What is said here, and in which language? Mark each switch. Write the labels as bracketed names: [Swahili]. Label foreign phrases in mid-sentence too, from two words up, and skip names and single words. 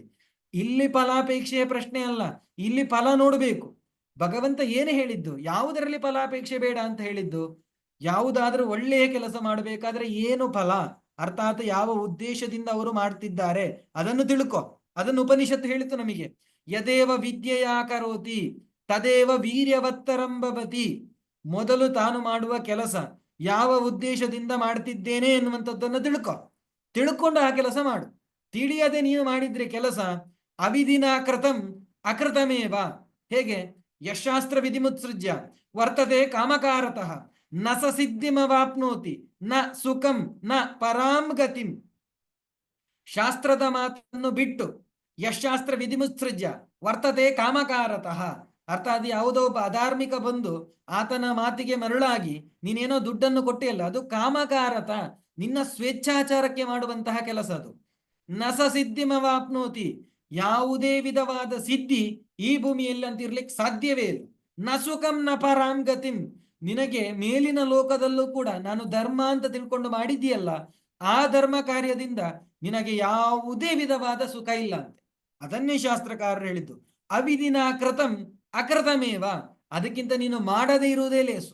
[Kannada] ಇಲ್ಲಿ ಫಲಾಪೇಕ್ಷೆಯ ಪ್ರಶ್ನೆ ಅಲ್ಲ, ಇಲ್ಲಿ ಫಲ ನೋಡಬೇಕು. ಭಗವಂತ ಏನು ಹೇಳಿದ್ದು? ಯಾವುದರಲ್ಲಿ ಫಲಾಪೇಕ್ಷೆ ಬೇಡ ಅಂತ ಹೇಳಿದ್ದು? ಯಾವುದಾದ್ರೂ ಒಳ್ಳೆಯ ಕೆಲಸ ಮಾಡಬೇಕಾದ್ರೆ ಏನು ಫಲ, ಅರ್ಥಾತ್ ಯಾವ ಉದ್ದೇಶದಿಂದ ಅವರು ಮಾಡ್ತಿದ್ದಾರೆ ಅದನ್ನು ತಿಳ್ಕೊ. ಅದನ್ನು ಉಪನಿಷತ್ತು ಹೇಳಿತು ನಮಗೆ. [Sanskrit] ಯದೇವ ವಿದ್ಯೆಯಾ ಕರೋತಿ ತದೇವ ವೀರ್ಯವತ್ತರಂಭವತಿ. [Kannada] ಮೊದಲು ತಾನು ಮಾಡುವ ಕೆಲಸ ಯಾವ ಉದ್ದೇಶದಿಂದ ಮಾಡ್ತಿದ್ದೇನೆ ಎನ್ನುವಂಥದ್ದನ್ನು ತಿಳ್ಕೊಂಡು ಆ ಕೆಲಸ ಮಾಡು. ತಿಳಿಯದೆ ನೀನು ಮಾಡಿದ್ರೆ ಕೆಲಸ [Sanskrit] ಅವಿಧಿನಾ ಕೃತಂ ಅಕೃತಮೇವ. [Kannada] ಹೇಗೆ? [Sanskrit] ಯಶಾಸ್ತ್ರ ವಿಧಿಮುತ್ಸೃಜ್ಯ ವರ್ತತೆ ಕಾಮಕಾರತಃ ನ ಸ ಸಿದ್ಧಿಮವಾಪ್ನೋತಿ ನ ಸುಖಂ ನ ಪರಾಂ ಗತಿಂ. [Kannada] ಶಾಸ್ತ್ರದ ಮಾತನ್ನು ಬಿಟ್ಟು [Sanskrit] ಯಶಾಸ್ತ್ರ ವಿಧಿಮುತ್ಸೃಜ್ಯ ವರ್ತತೆ ಕಾಮಕಾರತಃ, [Kannada] ಅರ್ಥಾತ್ ಯಾವುದೋ ಒಬ್ಬ ಅಧಾರ್ಮಿಕ ಬಂದು ಆತನ ಮಾತಿಗೆ ಮರುಳಾಗಿ ನೀನೇನೋ ದುಡ್ಡನ್ನು ಕೊಟ್ಟಿಲ್ಲ, ಅದು ಕಾಮಕಾರತ, ನಿನ್ನ ಸ್ವೇಚ್ಛಾಚಾರಕ್ಕೆ ಮಾಡುವಂತಹ ಕೆಲಸ ಅದು. [Sanskrit] ನಸ ಸಿದ್ಧಿಮವಾಪ್ನೋತಿ, [Kannada] ಯಾವುದೇ ವಿಧವಾದ ಸಿದ್ಧಿ ಈ ಭೂಮಿಯಲ್ಲಿ ಅಂತ ಇರ್ಲಿಕ್ಕೆ ಸಾಧ್ಯವೇ ಇಲ್ಲ. [Sanskrit] ನ ಸುಖಂ ನ ಪರಾಂ ಗತಿಂ, [Kannada] ನಿನಗೆ ಮೇಲಿನ ಲೋಕದಲ್ಲೂ ಕೂಡ ನಾನು ಧರ್ಮ ಅಂತ ತಿಳ್ಕೊಂಡು ಮಾಡಿದ್ದೀಯಲ್ಲ, ಆ ಧರ್ಮ ಕಾರ್ಯದಿಂದ ನಿನಗೆ ಯಾವುದೇ ವಿಧವಾದ ಸುಖ ಇಲ್ಲ ಅಂತೆ. ಅದನ್ನೇ ಶಾಸ್ತ್ರಕಾರರು ಹೇಳಿದ್ದು, [Sanskrit] ಅವಿಧಿನಾ ಕೃತಂ ಅಕೃತಮೇವ. [Kannada] ಅದಕ್ಕಿಂತ ನೀನು ಮಾಡದೇ ಇರುವುದೇ ಲೇಸು.